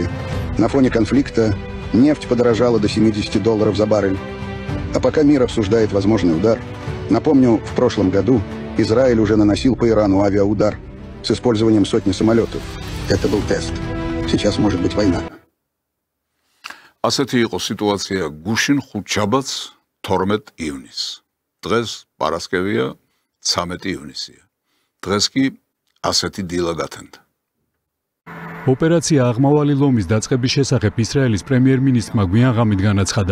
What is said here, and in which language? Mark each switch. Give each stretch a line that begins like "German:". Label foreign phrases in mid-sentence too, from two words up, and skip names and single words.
Russian: На фоне конфликта нефть подорожала до $70 за баррель. А пока мир обсуждает возможный удар, напомню, в прошлом году Израиль уже наносил по Ирану авиаудар с использованием сотни самолетов. Это был тест. Сейчас может быть война.
Georgian: ასეთი იყო სიტუაცია გუშინ ხუთშაბათს 12 ივნისს. დღეს პარასკევია 13 ივნისია. დღეს კი ასეთი დილა გათენდა. ოპერაცია აღმავალი ლომის დაწყების შესახებ ისრაელის პრემიერ-მინისტრმა გვიანღამით განაცხადა.